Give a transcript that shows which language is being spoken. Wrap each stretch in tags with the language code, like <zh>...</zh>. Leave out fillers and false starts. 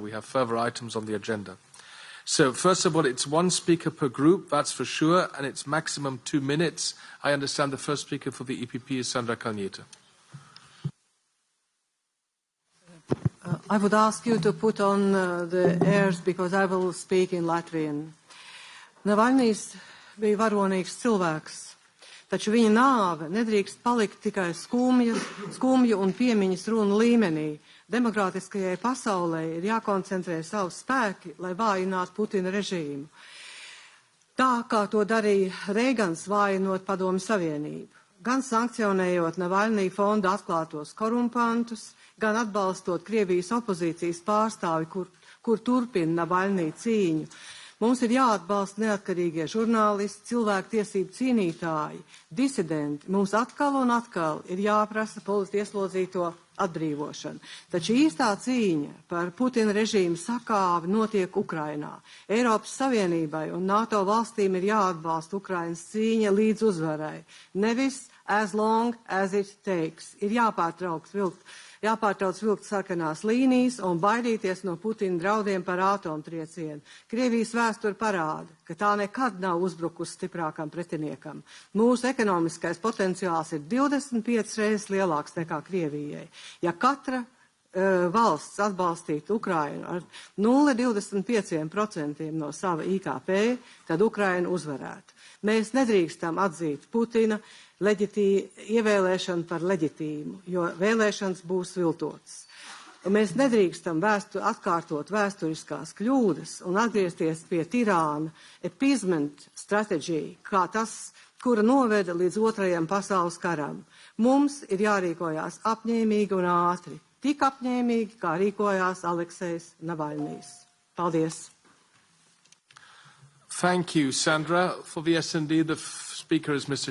<en>We have further items on the agenda. So, first of all, it's one speaker per group, that's for sure, and it's maximum 2 minutes. I understand the first speaker for the EPP is Sandra Kalniete. I would ask you to put on the airs because I will speak in Latvian.</en> <lv>Navalnijs bija varonīgs cilvēks, taču viņa nāve nedrīkst palikt tikai skumju un piemiņas runu līmenī. Demokrātiskajai pasaulē ir jākoncentrē savu spēki, lai vājinātu Putina režīmu. Tā kā to darīja Reigans vājinot Padomju Savienību. Gan sankcionējot Navalnī fonda atklātos korumpantus, gan atbalstot Krievijas opozīcijas pārstāvi, kur turpina Navalnī cīņu. Mums ir jāatbalsta neatkarīgie žurnālisti, cilvēktiesību cīnītāji, disidenti. Mums atkal un atkal ir jāprasa politieslodzīto atbrīvošanu. Taču īstā cīņa par Putina režīmu sakāvi notiek Ukrainā. Eiropas Savienībai un NATO valstīm ir jāatbalsta Ukrainas cīņa līdz uzvarai. Nevis</lv> <en>as long as it takes.</en> <lv>Ir jāpārtrauc vilkt sarkanās līnijas un baidīties no Putina draudiem par atomtriecienu. Krievijas vēsture parāda, ka tā nekad nav uzbrukusi stiprākam pretiniekam. Mūsu ekonomiskais potenciāls ir 25 reizes lielāks nekā Krievijai. Ja katra valsts atbalstītu Ukrainu ar 0,25% no sava IKP, tad Ukraina uzvarētu. Mēs nedrīkstam atzīt Putina ievēlēšanu par leģitīmu, jo vēlēšanas būs viltotas. Un mēs nedrīkstam atkārtot vēsturiskās kļūdas un atgriezties pie tirāna appeasement stratēģija, kā tas, kura noveda līdz Otrajam pasaules karam. Mums ir jārīkojās apņēmīgi un ātri, tik apņēmīgi, kā rīkojās Aleksejs Navalnijs. Paldies!</lv> <en>Thank you, Sandra. For the S&D, the speaker is Mr.</en>